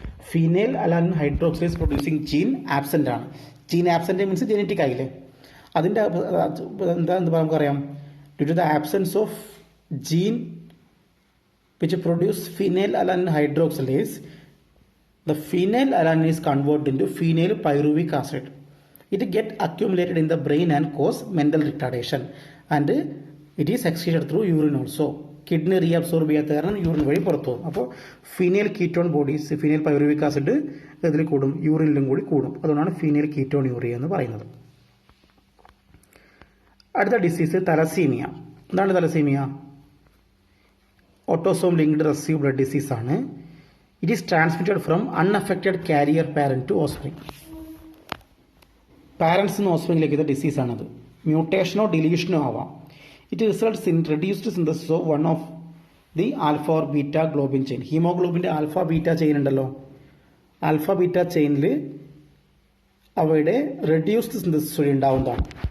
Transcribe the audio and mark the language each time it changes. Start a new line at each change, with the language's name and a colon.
Malayalam: Phenyl alanine hydroxylase producing gene absent ആണ്. Gene absent means genetic ആയില്ലേ. അതിൻ്റെ എന്താ നമുക്കറിയാം,
English: Due to the absence of gene which produce phenyl alanine hydroxylase, the phenyl alanine is converted into phenyl pyruvic acid. It get accumulated in the brain and cause mental retardation, and it is excreted through urine also.
Malayalam: Kidney reabsorb ചെയ്യാത്ത കാരണം urine വഴി പുറത്തു പോകും. അപ്പോൾ phenyl ketone bodies, phenyl pyruvic acid ഇതിൽ കൂടും, യൂറിനിലും കൂടി കൂടും. അതുകൊണ്ടാണ് ഫീനൈൽ കീറ്റോണൂറിയ എന്ന് പറയുന്നത്. അടുത്ത ഡിസീസ് തലസീമിയ. എന്താണ് thalassaemia? Autosome linked receive blood disease ആണ്.
English: It is transmitted from unaffected carrier parent to offspring.
Malayalam: പാരൻസിന് ഓസ്പ്രിംഗിലേക്ക് ഇത് ഡിസീസാണത്. മ്യൂട്ടേഷനോ ഡിലീഷനോ ആവാം.
English: It results in reduced synthesis of one of the alpha or beta globin chain.
Malayalam: ഹീമോഗ്ലോബിൻ്റെ alpha beta chain ഉണ്ടല്ലോ, alpha beta ചെയിനിൽ അവയുടെ reduced synthesis വഴി ഉണ്ടാവുന്നതാണ്.